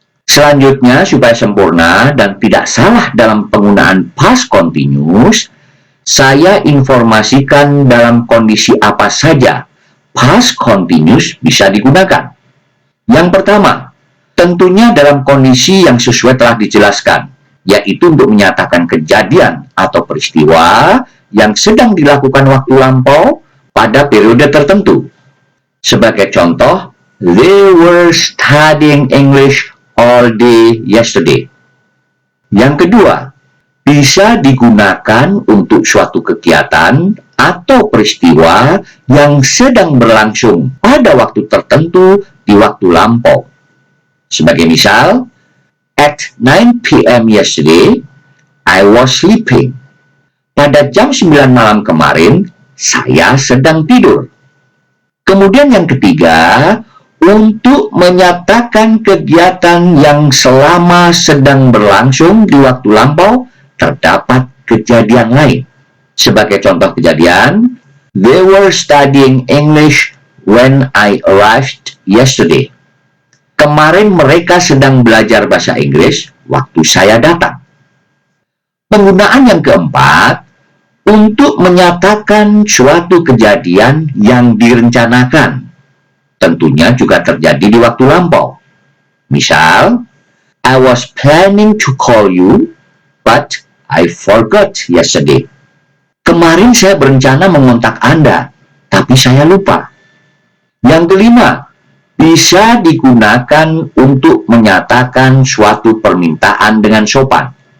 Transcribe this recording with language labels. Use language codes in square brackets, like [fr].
[id] Selanjutnya, supaya sempurna dan tidak salah dalam penggunaan past continuous, saya informasikan dalam kondisi apa saja past continuous bisa digunakan. Yang pertama, tentunya dalam kondisi yang sesuai telah dijelaskan, yaitu untuk menyatakan kejadian atau peristiwa yang sedang dilakukan waktu lampau pada periode tertentu. Sebagai contoh, [en] they were studying English all day yesterday. [id] Yang kedua, bisa digunakan untuk suatu kegiatan atau peristiwa yang sedang berlangsung pada waktu tertentu di waktu lampau. Sebagai misal, [en] at 9 p.m. yesterday, I was sleeping. [id] Pada jam 9 malam kemarin, saya sedang tidur. Kemudian yang ketiga, untuk menyatakan kegiatan yang selama sedang berlangsung di waktu lampau, terdapat kejadian lain. Sebagai contoh kejadian, [en] they were studying English when I arrived yesterday. [id] Kemarin mereka sedang belajar bahasa Inggris waktu saya datang. Penggunaan yang keempat, untuk menyatakan suatu kejadian yang direncanakan. Tentunya juga terjadi di waktu lampau. Misal, [en] I was planning to call you, but I forgot yesterday. [id] Kemarin saya berencana mengontak Anda, tapi saya lupa. Yang kelima, bisa digunakan untuk menyatakan suatu permintaan dengan sopan.